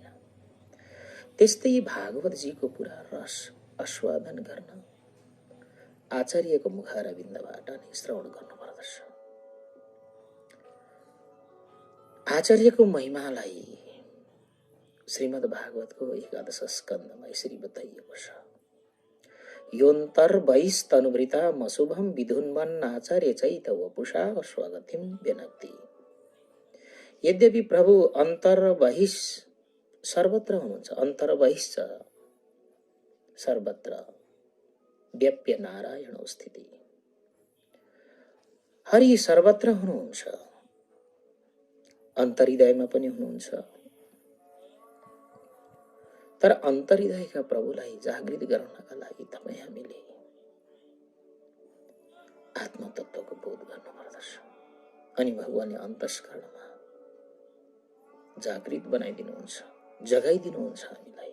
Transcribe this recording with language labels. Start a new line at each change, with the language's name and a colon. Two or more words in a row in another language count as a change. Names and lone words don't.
Nepali: त्यस्तै भागवतजीको पुरा रस आस्वादन गर्न आचार्यको मुखारविन्दबाट नै श्रवण गर्नुपर्दछ। आचार्यको महिमालाई श्रीमद् भागवतको 11 स्कन्धमा यसरी बताइएको छ।
Sanskrit: योऽन्तर्बहिस्तनुभृता मशुभम विधुन्वन् आचार्य चैत वपुषा स्वगतिम व्यनक्ति।
Nepali: यद्यपि प्रभु अन्तर्बहिः सर्वत्र हुनुहुन्छ,
Sanskrit: अन्तर्बहिश्च सर्वत्र व्याप्य नारायण स्थिति।
Nepali: हरि सर्वत्र हुनुहुन्छ, अन्तर्हृदयमा पनि हुनुहुन्छ। तर अन्तर्हृदयका प्रभुलाई जागृत गराउनका लागि तपाईँ हामीले आत्मतत्त्वको बोध गर्नुपर्दछ। अनि भगवानले अन्तस्करणमा जागृत बनाइदिनुहुन्छ, जगाइदिनुहुन्छ हामीलाई।